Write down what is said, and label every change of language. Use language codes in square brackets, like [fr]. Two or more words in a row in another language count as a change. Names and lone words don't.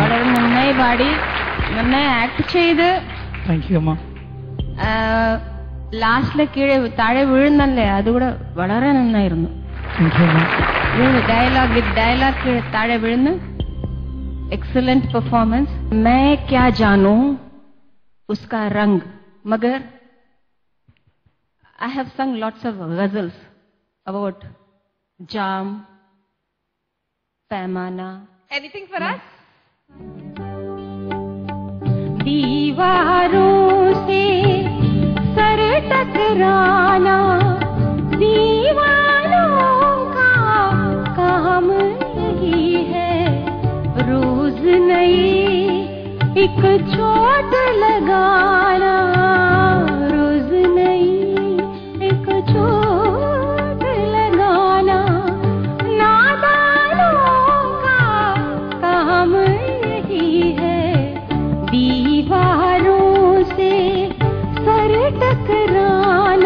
[ml] വളരെ നന്നായി പാടി, നന്നായി ആക്ട് ചെയ്ത്. [en] Thank you അമ്മ. [ml] ലാസ്റ്റിലെ താഴെ വീഴുന്നല്ലേ, അതുകൂടെ വളരെ നന്നായിരുന്നു. ഡയലോഗ് താഴെ വീഴുന്നു. [en] Excellent performance. [hi] मैं क्या जानूं उसका रंग, मगर [en] I have sung lots of ghazals about jam, पैमाना. Anything for us? [hi] दीवारों से सर टकराना दीवानों का काम यही है, रोज नई एक चोट लगाना, रोज नई एक चोट लगाना, नादानों का काम यही है, दीवारों से सर टकराना।